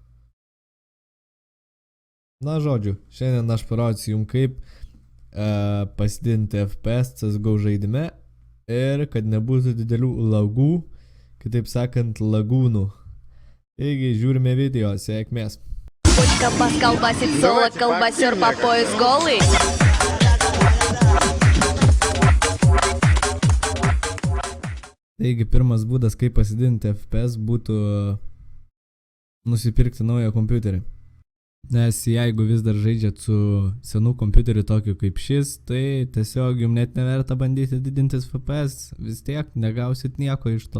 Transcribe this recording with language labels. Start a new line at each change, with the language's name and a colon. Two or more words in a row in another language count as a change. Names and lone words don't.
Lithuanian: Na žodžiu, šiandien aš parodysiu jums kaip pasididinti FPS CSGO žaidime ir kad nebūtų didelių lagų, kitaip sakant lagūnų. Taigi žiūrime video, sėkmės.
Russian: Почка колбасит соло, колбасер по пояс голый.
Lithuanian: Taigi pirmas būdas, kaip pasididinti FPS, būtų nusipirkti naują kompiuterį. Nes jeigu vis dar žaidžiat su senu kompiuteriu tokiu kaip šis, tai tiesiog jums net neverta bandyti didintis FPS, vis tiek negausit nieko iš to.